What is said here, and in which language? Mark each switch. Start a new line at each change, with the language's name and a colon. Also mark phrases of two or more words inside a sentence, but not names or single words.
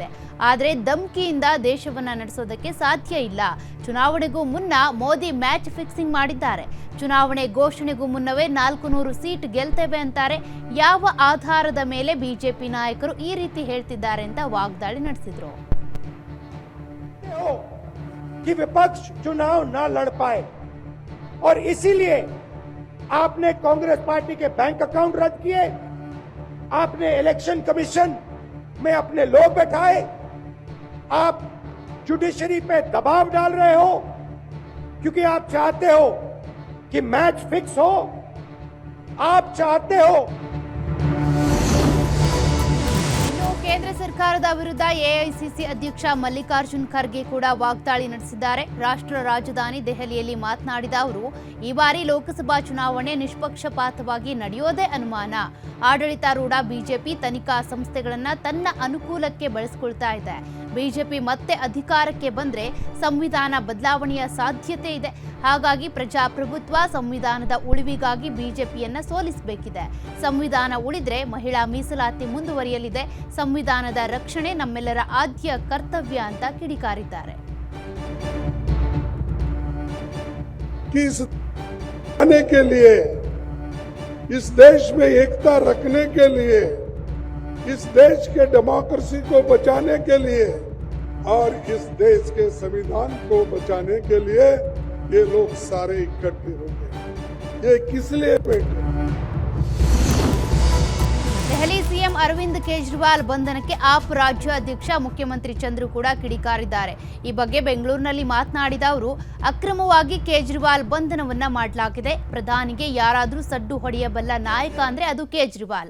Kannada: ಆದರೆ ಧಮ್ಕಿಯಿಂದ ದೇಶವನ್ನ ನಡೆಸೋದಕ್ಕೆ ಸಾಧ್ಯ ಇಲ್ಲ. ಚುನಾವಣೆಗೂ ಮುನ್ನ ಮೋದಿ
English: match fixing
Kannada: ಮಾಡಿದ್ದಾರೆ. ಚುನಾವಣೆ ಘೋಷಣೆಗೂ ಮುನ್ನವೇ 400 ಸೀಟ್ ಗೆಲ್ತೇವೆ ಅಂತಾರೆ. ಯಾವ ಆಧಾರದ ಮೇಲೆ ಬಿಜೆಪಿ ನಾಯಕರು ಈ ರೀತಿ ಹೇಳ್ತಿದ್ದಾರೆ ಅಂತ ವಾಗ್ದಾಳಿ ನಡೆಸಿದ್ರು.
Hindi: कि विपक्ष चुनाव न लड़ पाए और इसीलिए आपने कांग्रेस पार्टी के
English: bank account
Hindi: रद्द किए, आपने
English: election commission
Hindi: में अपने लोग बैठाए, आप जुडिशरी पे दबाव डाल रहे हो क्योंकि आप चाहते हो कि
English: match fix
Hindi: हो, आप चाहते हो।
Kannada: ಕೇಂದ್ರ ಸರ್ಕಾರದ ವಿರುದ್ಧ ಎಐಸಿಸಿ ಅಧ್ಯಕ್ಷ ಮಲ್ಲಿಕಾರ್ಜುನ್ ಖರ್ಗೆ ಕೂಡ ವಾಗ್ದಾಳಿ ನಡೆಸಿದ್ದಾರೆ. ರಾಷ್ಟ್ರ ರಾಜಧಾನಿ ದೆಹಲಿಯಲ್ಲಿ ಮಾತನಾಡಿದ ಅವರು, ಈ ಬಾರಿ ಲೋಕಸಭಾ ಚುನಾವಣೆ ನಿಷ್ಪಕ್ಷಪಾತವಾಗಿ ನಡೆಯೋದೇ ಅನುಮಾನ. ಆಡಳಿತಾರೂಢ ಬಿಜೆಪಿ ತನಿಖಾ ಸಂಸ್ಥೆಗಳನ್ನ ತನ್ನ ಅನುಕೂಲಕ್ಕೆ ಬಳಸಿಕೊಳ್ತಾ ಇದೆ. ಬಿಜೆಪಿ ಮತ್ತೆ ಅಧಿಕಾರಕ್ಕೆ ಬಂದ್ರೆ ಸಂವಿಧಾನ ಬದಲಾವಣೆಯ ಸಾಧ್ಯತೆ ಇದೆ. ಹಾಗಾಗಿ ಪ್ರಜಾಪ್ರಭುತ್ವ ಸಂವಿಧಾನದ ಉಳಿವಿಗಾಗಿ ಬಿಜೆಪಿಯನ್ನ ಸೋಲಿಸಬೇಕಿದೆ. ಸಂವಿಧಾನ ಉಳಿದ್ರೆ ಮಹಿಳಾ ಮೀಸಲಾತಿ ಮುಂದುವರಿಯಲಿದೆ. ಸಂವಿಧಾನದ ರಕ್ಷಣೆ ನಮ್ಮೆಲ್ಲರ ಆದ್ಯ ಕರ್ತವ್ಯ ಅಂತ ಕಿಡಿಕಾರಿದ್ದಾರೆ.
Hindi: आने के लिए, इस देश में एकता रखने के लिए, इस देश के डेमोक्रेसी को बचाने के लिए और इस देश के संविधान को बचाने के लिए ये लोग सारे इकट्ठे हो गए. ये किस लिए बैठे?
Kannada: ದೆಹಲಿ ಸಿಎಂ ಅರವಿಂದ್ ಕೇಜ್ರಿವಾಲ್ ಬಂಧನಕ್ಕೆ ಆಪ್ ರಾಜ್ಯ ಅಧ್ಯಕ್ಷ ಮುಖ್ಯಮಂತ್ರಿ ಚಂದ್ರು ಕೂಡ ಕಿಡಿಕಾರಿದ್ದಾರೆ. ಈ ಬಗ್ಗೆ ಬೆಂಗಳೂರಿನಲ್ಲಿ ಮಾತನಾಡಿದ ಅವರು, ಅಕ್ರಮವಾಗಿ ಕೇಜ್ರಿವಾಲ್ ಬಂಧನವನ್ನ ಮಾಡಲಾಗಿದೆ. ಪ್ರಧಾನಿಗೆ ಯಾರಾದರೂ ಸಡ್ಡು ಹೊಡೆಯಬಲ್ಲ ನಾಯಕ ಅಂದ್ರೆ ಅದು ಕೇಜ್ರಿವಾಲ್.